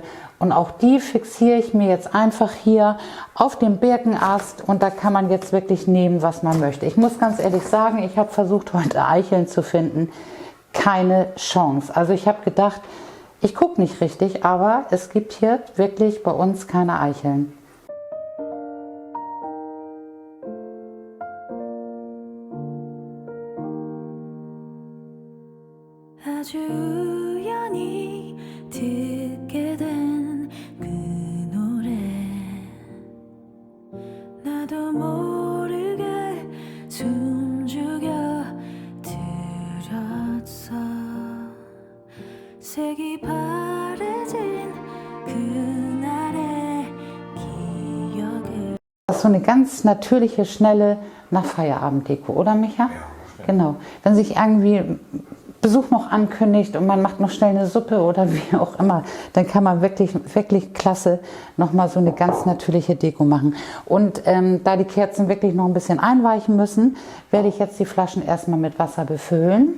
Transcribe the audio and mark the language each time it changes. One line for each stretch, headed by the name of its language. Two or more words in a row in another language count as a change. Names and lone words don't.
German: Und auch die fixiere ich mir jetzt einfach hier auf dem Birkenast und da kann man jetzt wirklich nehmen, was man möchte. Ich muss ganz ehrlich sagen, ich habe versucht, heute Eicheln zu finden. Keine Chance. Also ich habe gedacht, ich gucke nicht richtig, aber es gibt hier wirklich bei uns keine Eicheln.
Korean: 아주 우연히 듣게 된 그 노래 나도 모르게 숨죽여 들었어 색이 바래진 그날의 기억을
German: Das ist so eine ganz natürliche, schnelle nach Feierabenddeko, oder Micha? Ja, stimmt. Genau. Wenn sich irgendwie Besuch noch ankündigt und man macht noch schnell eine Suppe oder wie auch immer, dann kann man wirklich, wirklich klasse nochmal so eine ganz natürliche Deko machen. Und da die Kerzen wirklich noch ein bisschen einweichen müssen, werde ich jetzt die Flaschen erstmal mit Wasser befüllen.